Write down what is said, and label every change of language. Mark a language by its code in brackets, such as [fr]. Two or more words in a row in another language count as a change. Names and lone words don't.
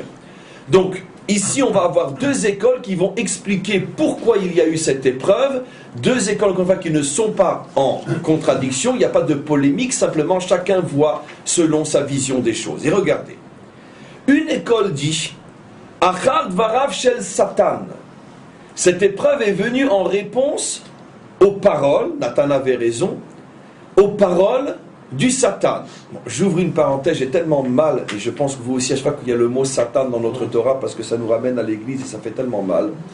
[fr] Donc ici, on va avoir deux écoles qui vont expliquer pourquoi il y a eu cette épreuve. Deux écoles qui ne sont pas en contradiction, il n'y a pas de polémique, simplement chacun voit selon sa vision des choses. Et regardez, une école dit [he] אחר דבריו של שטן. [fr] Cette épreuve est venue en réponse aux paroles, Nathan avait raison, aux paroles du Satan. Bon, j'ouvre une parenthèse, j'ai tellement mal, et je pense que vous aussi, à chaque fois qu'il y a le mot Satan dans notre Torah, parce que ça nous ramène à l'église et ça fait tellement mal.